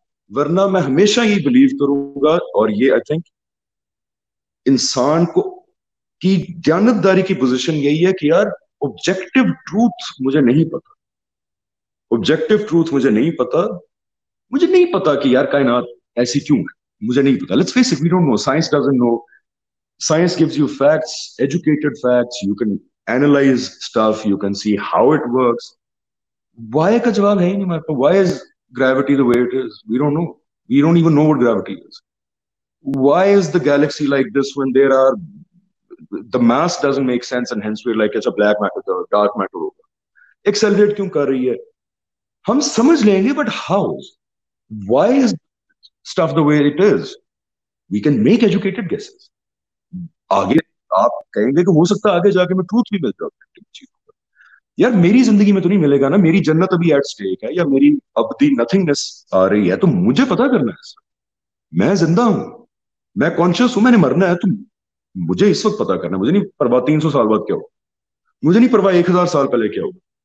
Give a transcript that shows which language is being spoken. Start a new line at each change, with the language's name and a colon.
Urdu: ورنہ میں ہمیشہ یہ بلیو کروں گا, اور یہ
English: I think
Urdu: انسان کو کی دیانتداری کی پوزیشن یہی ہے کہ یار آبجیکٹو ٹروتھ مجھے نہیں پتا, آبجیکٹو ٹروتھ مجھے نہیں پتا کہ یار کائنات ایسی کیوں ہے, مجھے نہیں پتا.
English: Let's face it, we don't know, science doesn't know. Science gives you facts, educated facts, you can analyze stuff, you can see how it works.
Urdu: Why کا جواب ہے ہی نہیں ہمارے پاس.
English: Why is gravity the way it is? We don't know. We don't even know what gravity is. Why is the galaxy like this when the mass doesn't make sense and hence we're like it's a black matter, dark matter ہوگا.
Urdu: Accelerate کیوں کر رہی ہے ہم سمجھ لیں گے,
English: but how? Why is stuff the way it is? We can make educated guesses.
Urdu: آگے آپ کہیں گے کہ ہو سکتا ہے آگے جا کے میں ٹروتھ بھی مل جاؤ. یار میری زندگی میں تو نہیں ملے گا نا, میری جنت ابھی
English: at stake
Urdu: ہے, یا میری ابدی نتھنگنس آ رہی ہے, تو مجھے پتا کرنا ہے. میں زندہ ہوں, میں کانشیس ہوں, میں نے مرنا ہے, تو مجھے اس وقت پتا کرنا ہے. مجھے نہیں پرواہ 300 سال بعد کیا ہوگا, مجھے نہیں پرواہ 1000 سال پہلے کیا ہوگا.